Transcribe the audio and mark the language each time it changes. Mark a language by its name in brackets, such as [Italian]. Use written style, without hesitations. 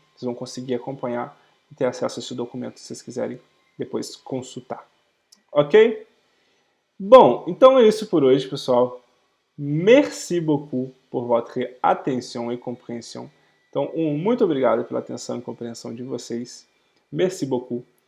[Portuguese] Vocês vão conseguir acompanhar e ter acesso a esse documento se vocês quiserem depois consultar. Ok? Bom, então é isso por hoje, pessoal. [French] Merci beaucoup pour votre attention et compréhension. [Portuguese] Então, muito obrigado pela atenção e compreensão de vocês. [French] Merci beaucoup.